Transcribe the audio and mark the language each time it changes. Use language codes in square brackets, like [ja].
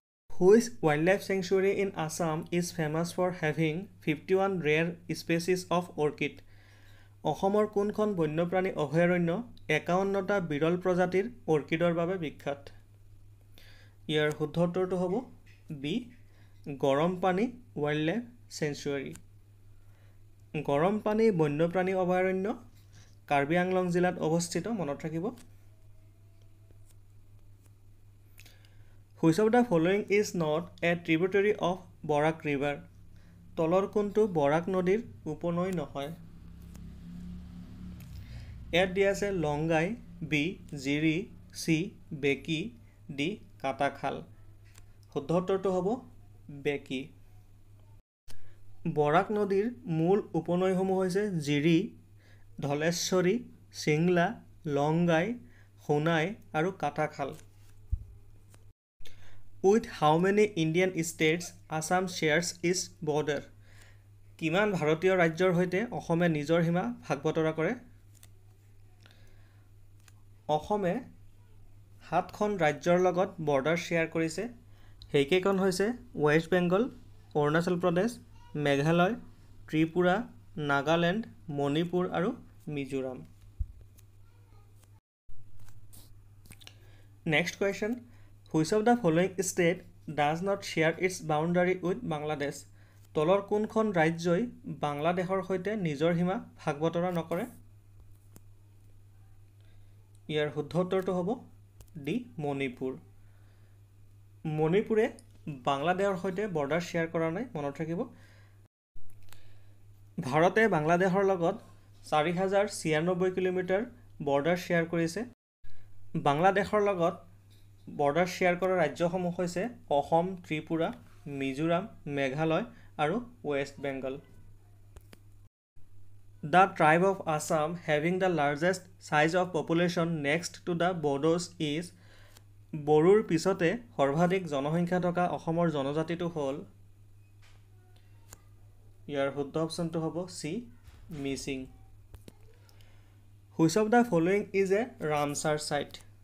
[en] Which wildlife sanctuary in Assam is famous for having 51 rare species of orchid? [as] অসমৰ কোনখন বন্যপ্ৰাণী অভয়াৰণ্য 51টা বিৰল প্ৰজাতিৰ অৰ্কিডৰ বাবে বিখ্যাত? ইয়াৰ শুদ্ধ উত্তৰটো হ'ব বি গৰমপানী ৱাইল্ডলাইফ চেঞ্চুৱাৰী। গৰমপানী বন্যপ্ৰাণী অভয়াৰণ্য কাৰ্বি আংলং জিলাত অৱস্থিত, মনত ৰাখিব। [en] Which of the following is not a tributary of Barak River? [as] তলৰ কোনটো বৰাক নদীৰ উপনৈ নহয়? ইয়াত দিয়া আছে লংগাই, বি জিৰি, চি বেকি, ডি কাটাখাল। শুদ্ধ উত্তৰটো হ'ব বেকি। বৰাক নদীৰ মূল উপনৈসমূহ হৈছে জিৰি, ধলেশ্বৰী, চিংলা, লংগাই, সোণাই আৰু Katakhal. [en] With how many Indian states Assam shares its border? [as] কিমান ভাৰতীয় ৰাজ্যৰ সৈতে অসমে নিজৰ সীমা ভাগ বতৰা কৰে? অসমে 7খন ৰাজ্যৰ লগত বৰ্ডাৰ শ্বেয়াৰ কৰিছে। সেইকেইখন হৈছে ৱেষ্ট বেংগল, অৰুণাচল প্ৰদেশ, মেঘালয়, ত্ৰিপুৰা, নাগালেণ্ড, মণিপুৰ আৰু Mizoram. [en] Next question, Which of the following state does not share its boundary with Bangladesh? [as] তলৰ কোনখন ৰাজ্যই বাংলাদেশৰ সৈতে নিজৰ সীমা ভাগ বতৰা নকৰে? ইয়াৰ শুদ্ধ উত্তৰটো হ'ব ডি মণিপুৰ। মণিপুৰে বাংলাদেশৰ সৈতে বৰ্ডাৰ শ্বেয়াৰ কৰা নাই, মনত ৰাখিব। ভাৰতে বাংলাদেশৰ লগত 4096 কিলোমিটাৰ বৰ্ডাৰ শ্বেয়াৰ কৰিছে। বাংলাদেশৰ লগত বৰ্ডাৰ শ্বেয়াৰ কৰা ৰাজ্যসমূহ হৈছে অসম, ত্ৰিপুৰা, মিজোৰাম, মেঘালয় আৰু west Bengal. [en] The tribe of Assam having the largest size of population next to the Bodos is [as] বড়োৰ পিছতে সৰ্বাধিক জনসংখ্যা থকা অসমৰ জনজাতিটো হ'ল? ইয়াৰ শুদ্ধ অপশ্যনটো হ'ব C Mising. [en] Which of the following is a Ramsar site?